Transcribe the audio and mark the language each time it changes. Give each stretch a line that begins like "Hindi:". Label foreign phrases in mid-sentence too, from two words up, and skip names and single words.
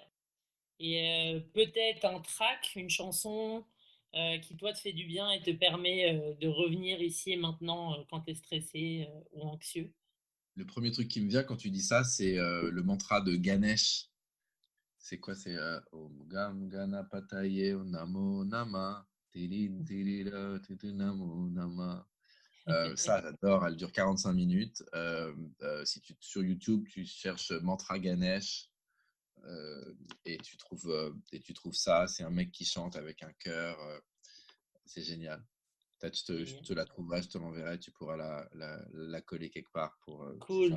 French: Et peut-être un track, une chanson qui toi te fait du bien et te permet de revenir ici et maintenant quand tu es stressé ou anxieux. Le premier truc qui me vient quand tu dis ça, c'est, le mantra de Ganesh. C'est quoi? C'est,
Sanskrit: ॐ गं गणपतये नमो नमः तिलिन तिलिला तितु नमो नमः.
French: Ça, j'adore, elle dure 45 minutes. Si sur YouTube, tu cherches mantra Ganesh, et tu trouves ça. C'est un mec qui chante avec un chœur. C'est génial. Peut-être je Génial. te la trouverai, je te l'enverrai. Tu pourras la coller quelque part pour, si ça